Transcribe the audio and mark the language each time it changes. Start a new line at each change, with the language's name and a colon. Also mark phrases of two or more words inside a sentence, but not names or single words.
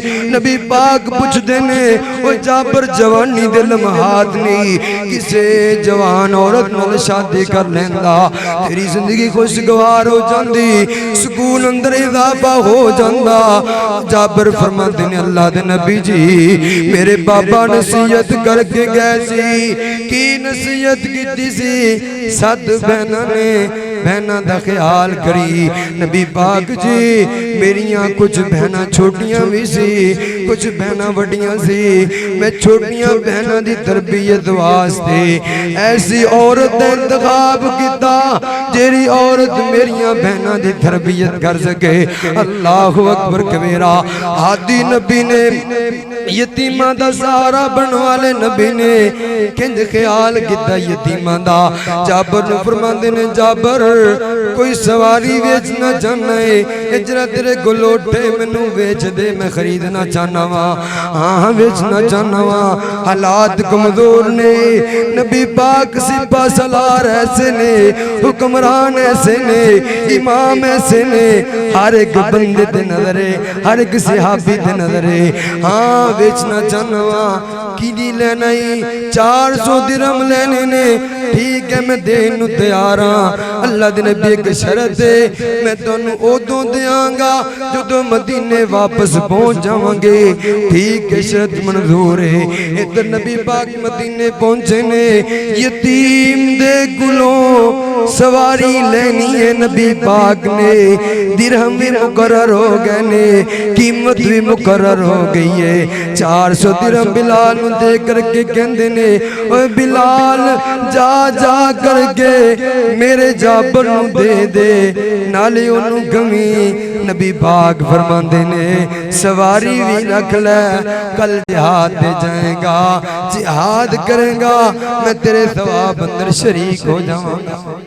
Punjabi: نبی پاک پوچھ دینے وہ جابر جوانی دے لمحات نہیں کسے جوان عورت نال شادی کر لیندہ تیری زندگی خوشگوار ہو جاندی، سکون اندر اضافہ ہو جاندہ۔ جابر فرما دینے اللہ دے نبی جی میرے بابا نصیحت کر کے گئے سی، کی نصیحت کی سی 7 بہناں نے، بہناں دا خیال کری نبی پاک جی میریاں کچھ بہناں چھوٹیاں بھی سی کچھ بہناں وڈیاں سی میں چھوٹیاں بہناں دی تربیت واسطے ایسی عورت انتخاب کیتا جیری عورت میریاں بہناں دی تربیت کر سکے
Arabic: اللہ اکبر کبیرہ
Punjabi: ہادی نبی نے یتیمہ دا سہارا بنوالے نبی نے کنج خیال کیتا یتیمہ دا جابر نے فرماندے نے جابر کوئی سواری ویچنا چاہنا ہے اجرا تیرے گلوٹے منو ویچ دے میں خریدنا چاہنا وا ہاں ویچنا چاہنا وا حالات کمزور نے نبی پاک سپا سالار ایسے نے حکمران ایسے نے امام ایسے نے ہر ایک بندے دے نظرے ہر ایک صحابی دے نظرے ہاں ویچنا چاہنا وا کی دی لینا ہی 400 درہم لینے نے ٹھیک ہے میں دینو تیاراں اللہ دے نبی ایک شرط ہے میں تنو اودوں دیاں گا جو تو مدینے واپس پہنچ جاؤں گے ٹھیک ہے شرط منظور ہے ادھر نبی پاک مدینے پہنچے نے یتیم دے گلوں سواری لینی ہے نبی پاک نے درہم بھی مقرر ہو گئے نے قیمت بھی مقرر ہو گئی ہے 400 درہم بلال نو دے کر کے کہندے نے اوہ بلال جا جا کر کے میرے جابر نو دے دے نالے انہوں گمی نبی پاک فرماندے نے سواری بھی رکھ لے کل جہاد دے جائیں گا جہاد کریں گا میں تیرے ثواب اندر شریک ہو جاؤں گا